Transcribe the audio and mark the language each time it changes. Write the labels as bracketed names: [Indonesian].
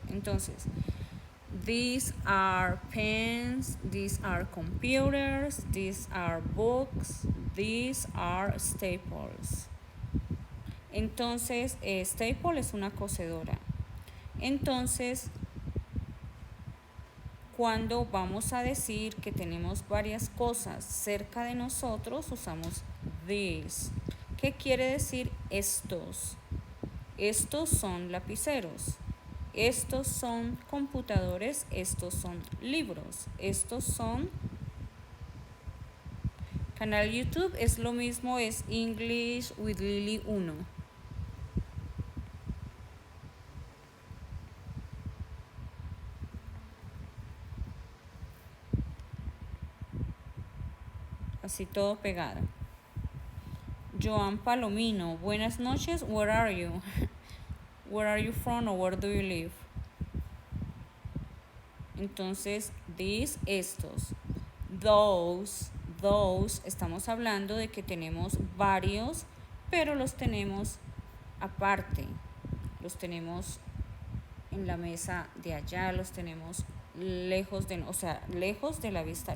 [English] Entonces, these are pens, these are computers, these are books, these are staples. [Spanish] Entonces, staple es una cocedora. Entonces, cuando vamos a decir que tenemos varias cosas cerca de nosotros, usamos these. ¿Qué quiere decir estos? Estos son lapiceros. Estos son computadores. Estos son libros. Estos son... Canal YouTube es lo mismo, es English with Lily 1. Así todo pegado. [English] Joan Palomino, [Spanish] buenas noches, [English] where are you? Where are you from or where do you live? [Spanish] Entonces, these, estos. Those, estamos hablando de que tenemos varios, pero los tenemos aparte. Los tenemos en la mesa de allá, los tenemos lejos lejos de la vista.